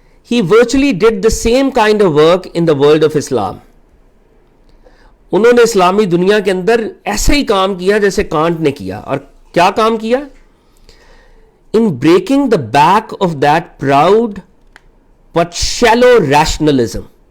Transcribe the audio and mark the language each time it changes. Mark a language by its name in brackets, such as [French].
[English] He virtually did the same kind of work in the world of Islam. [Urdu] انہوں نے اسلامی دنیا کے اندر ایسے ہی کام کیا جیسے کانٹ نے کیا. اور کیا کام کیا؟ [English] In breaking the back of that proud but shallow rationalism.